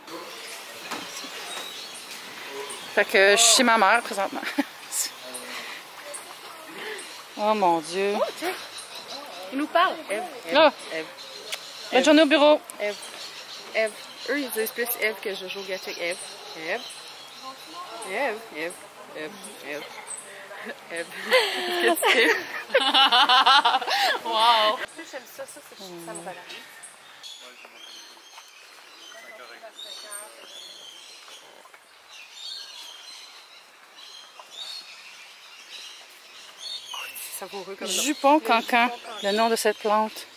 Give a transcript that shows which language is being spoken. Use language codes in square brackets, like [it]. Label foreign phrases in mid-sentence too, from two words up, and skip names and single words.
[fr] Fait que je suis chez ma mère présentement. Oh mon Dieu. Oh, tiens. Il nous parle. Eve. Là. Bonne journée au bureau. Eve. Eux, ils disent plus Eve que Jojo Gatwick. Eve. Eve. Eve. Eve. Eve. Eve. Eve. Qu'est-ce que c'est? Wow! J'aime ça, ça me relaxe. Savoureux comme Jupon cancan, le nom de cette plante.